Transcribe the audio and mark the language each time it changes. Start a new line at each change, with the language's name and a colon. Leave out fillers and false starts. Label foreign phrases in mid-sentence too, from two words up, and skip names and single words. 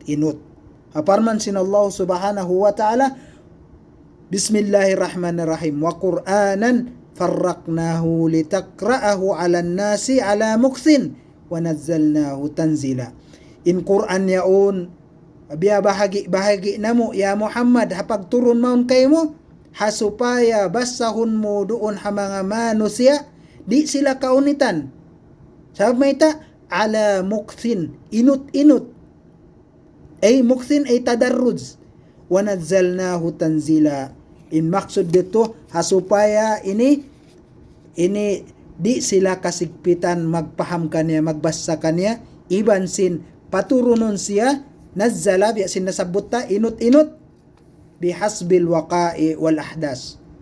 Tausug: Aparman sin
Arabic: الله سبحانه وتعالى، بسم الله الرحمن الرحيم، وقرآنا فرقناه لتقرأه على الناس على مكث ونزلناه تنزيلا.
Tausug: In Qur'an yaon biya bahagi namo ya Muhammad, hapagturon maun kay mo, hasupaya basahun mo doon ha mga manusia, di sila kaunitan. Sabab may ta,
Arabic: على مكث,
Tausug: inut.
Arabic: Ay mukthin ay tadarruj, ونزلناه تنزيلا.
Tausug: In maksud dito hasupaya ini di sila kasigpitan magpaham kaniya, magbasa kaniya, iban sin paturunon siya nazzala, biya sin nasabuta inut
Arabic: بحسب الوقائع والأحداث.